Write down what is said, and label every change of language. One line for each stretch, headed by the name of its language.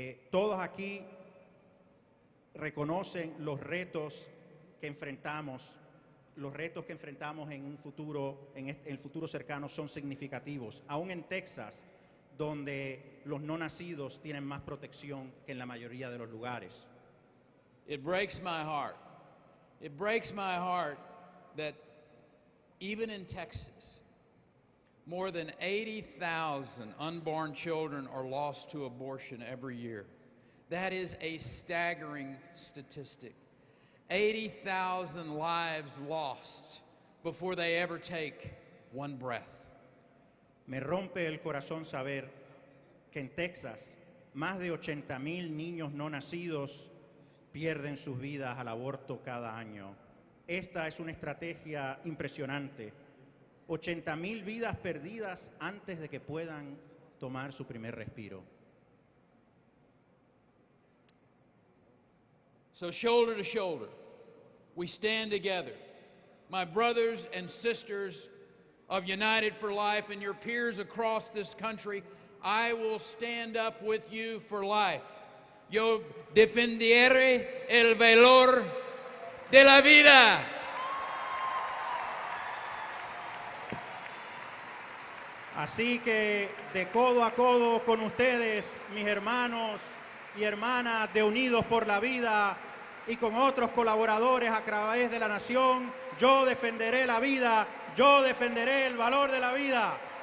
Spanish: Todos aquí reconocen los retos que enfrentamos en un futuro, en el futuro cercano son significativos. Aún en Texas, donde los no nacidos tienen más protección que en la mayoría de los lugares.
English: It breaks my heart. It breaks my heart that even in Texas, more than 80,000 unborn children are lost to abortion every year. That is a staggering statistic. 80,000 lives lost before they ever take one breath.
Spanish: Me rompe el corazón saber que en Texas más de 80,000 niños no nacidos pierden sus vidas al aborto cada año. Esta es una estrategia impresionante. 80,000 vidas perdidas antes de que puedan tomar su primer respiro.
English: So shoulder to shoulder, we stand together. My brothers and sisters of United for Life and your peers across this country, I will stand up with you for life.
Spanish: Yo defenderé el valor de la vida. Así que de codo a codo con ustedes, mis hermanos y hermanas de Unidos por la Vida y con otros colaboradores a través de la nación, yo defenderé la vida, yo defenderé el valor de la vida.